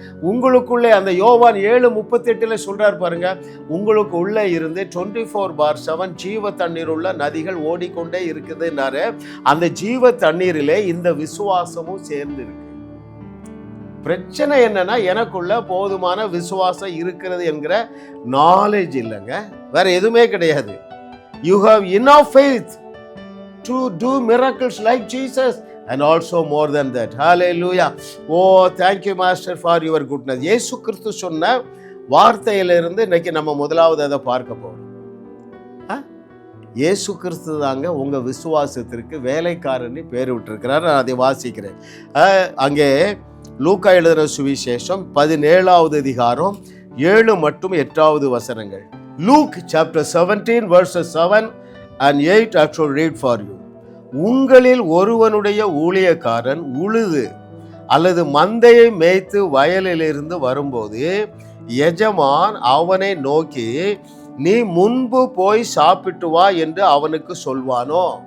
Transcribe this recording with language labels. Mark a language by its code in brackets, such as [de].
[ta] உங்களுக்குள்ளே அந்த யோவான் 7:38 சொல்றார் பாருங்க, உங்களுக்கு உள்ளே இருந்து 24/7 ஜீவ தண்ணீர் உள்ள நதிகள் ஓடிக்கொண்டே இருக்குதுன்னாரு. அந்த ஜீவ தண்ணீரிலே இந்த விசுவாசமும் சேர்ந்து இருக்கு. பிரச்சனை என்னன்னா, எனக்குள்ள போதுமான விசுவாசம் இருக்கிறது என்கிற நாலேஜ் இல்லைங்க, வேற எதுவுமே கிடையாது. [en] You have enough faith to do miracles like Jesus and also more than that. Hallelujah. Oh, thank you master for your goodness. [ta] இயேசு கிறிஸ்து சொன்ன வார்த்தையிலிருந்து இன்னைக்கு நம்ம முதலாவது அதை பார்க்க போறோம். இயேசு கிறிஸ்து தாங்க உங்க விசுவாசத்திற்கு வேலைக்காரன் பேர் விட்டிருக்கிறார். நான் அதை வாசிக்கிறேன். அங்கே லூக்கா எழுதின சுவிசேஷம் 17வது அதிகாரம் 7 மற்றும் 8வது வசனங்கள். [en] Luke chapter 17 verses 7 and 8 I shall read for you. [ta] உங்களில் ஒருவனுடைய ஊழியக்காரன் உழுது அல்லது மந்தையை மேய்த்து வயலிலிருந்து வரும்போது எஜமான் அவனை நோக்கி, நீ முன்பு போய் சாப்பிட்டு வா என்று அவனுக்கு சொல்வானோ?